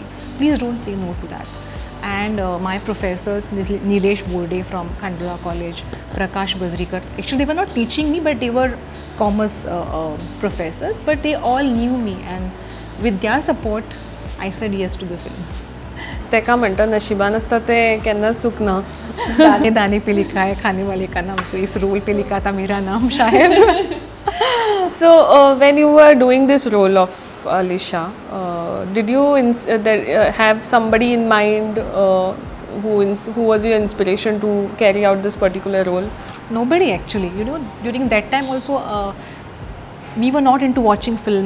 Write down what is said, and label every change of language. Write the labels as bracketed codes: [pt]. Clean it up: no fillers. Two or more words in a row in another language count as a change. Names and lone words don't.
[en] Please don't say no to that. And my professors, Nilesh Borde from Khandola College, Prakash Bazrikar, actually they were not teaching me, but they were commerce professors, but they all knew me, and with their support I said yes to the film. [kok] तेका म्हणटा नशिबान आसता तें केन्ना चुकना. [hi] दाने दाने पे लिखा है खाने वाले का नाम, so इस रोल पे लिखा था मेरा नाम शायद. [en] So when you were doing this role of Alisha, did you have somebody in mind who was your inspiration to carry out this particular role? Nobody actually. During that time also we were not into watching films.